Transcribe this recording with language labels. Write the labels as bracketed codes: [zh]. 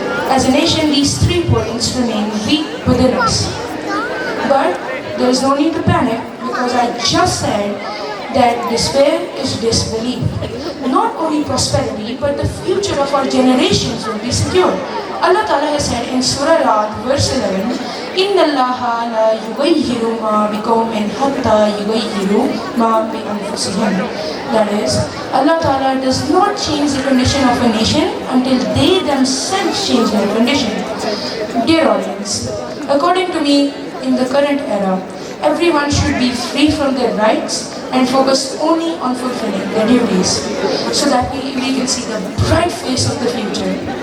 [en] As a nation, these 3 points remain weak within us. But there is no need to panic because I just said that despair is disbelief. Not only prosperity, but the future of our generations will be secure. Allah Ta'ala has said in Surah Ra'd, verse 11, [ar] إِنَّ اللَّهَ لَا يُغَيِّرُ مَا بِقَوْمٍ حَتَّى يُغَيِّرُوا مَا بِأَنفُسِهِمْ. [en] That is, Allah Ta'ala does not change the condition of a nation until they themselves change their condition. Dear audience, according to me, in the current era, everyone should be free from their rights and focus only on fulfilling their duties so that we can see the bright face of the future.